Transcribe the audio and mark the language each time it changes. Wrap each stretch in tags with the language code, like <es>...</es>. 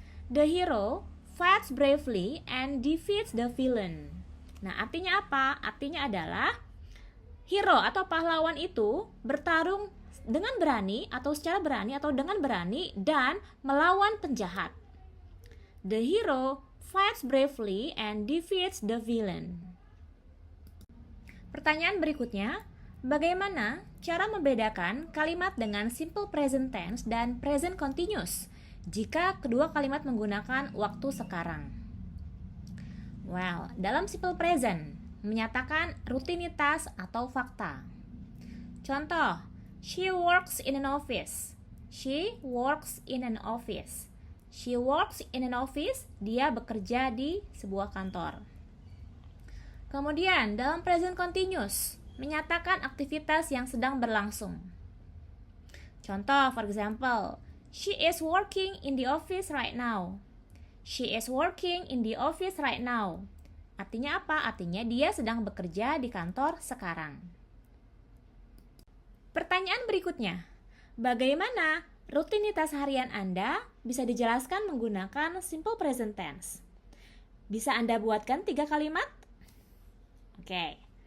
<en>The hero fights bravely and defeats the villain.</en> <id>Nah, artinya apa? Artinya adalah hero atau pahlawan itu bertarung dengan berani atau secara berani atau dengan berani dan melawan penjahat.</id> <en>The hero fights bravely and defeats the villain.</en> <id>Pertanyaan berikutnya, bagaimana cara membedakan kalimat dengan simple present tense dan present continuous jika kedua kalimat menggunakan waktu sekarang? Well, dalam simple present menyatakan rutinitas atau fakta.</id> <en>Contoh, she works in an office. She works in an office. She works in an office,</en> <id>dia bekerja di sebuah kantor. Kemudian, dalam present continuous menyatakan aktivitas yang sedang berlangsung.</id> <en>Contoh, for example, she is working in the office right now. She is working in the office right now.</en> <id>Artinya apa? Artinya dia sedang bekerja di kantor sekarang. Pertanyaan berikutnya. Bagaimana rutinitas harian Anda bisa dijelaskan menggunakan simple present tense? Bisa Anda buatkan 3 kalimat? Oke.</id>